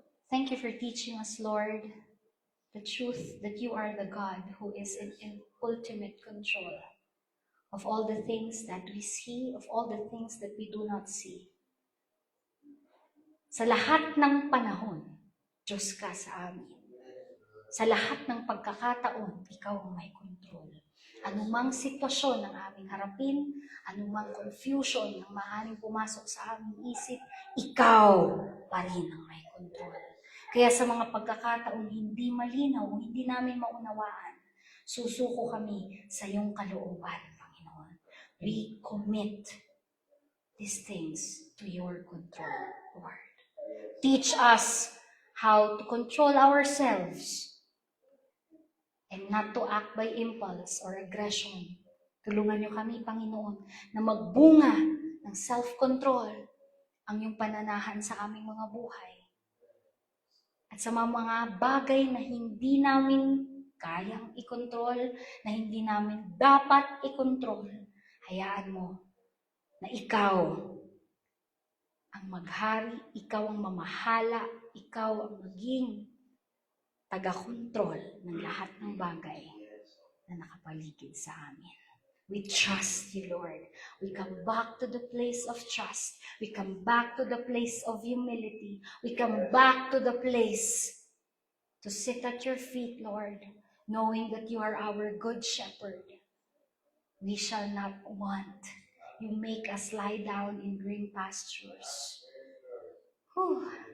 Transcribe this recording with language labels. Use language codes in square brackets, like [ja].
[en] Thank you for teaching us, Lord, the truth that you are the God who is in ultimate control of all the things that we see, of all the things that we do not see. [tl] Sa lahat ng panahon, Diyos ka sa amin. Sa lahat ng pagkakataon, ikaw ang may control. Anumang sitwasyon ang aming harapin, anumang confusion ang maaaring pumasok sa aming isip, ikaw pa rin ang may control. Kaya sa mga pagkakataon hindi malinaw, hindi namin maunawaan, susuko kami sa iyong kalooban, Panginoon. [en] We commit these things to your control, Lord. Teach us how to control ourselves and not to act by impulse or aggression. [tl] Tulungan niyo kami, Panginoon, na magbunga ng self-control ang iyong pananahan sa aming mga buhay. At sa mga bagay na hindi namin kayang ikontrol, na hindi namin dapat ikontrol, hayaan mo na ikaw ang maghari, ikaw ang mamahala, ikaw ang maging taga-kontrol ng lahat ng bagay na nakapaligid sa amin. [en] We trust you, Lord. We come back to the place of trust. We come back to the place of humility. We come back to the place to sit at your feet, Lord, knowing that you are our good shepherd. We shall not want. You make us lie down in green pastures. Whew.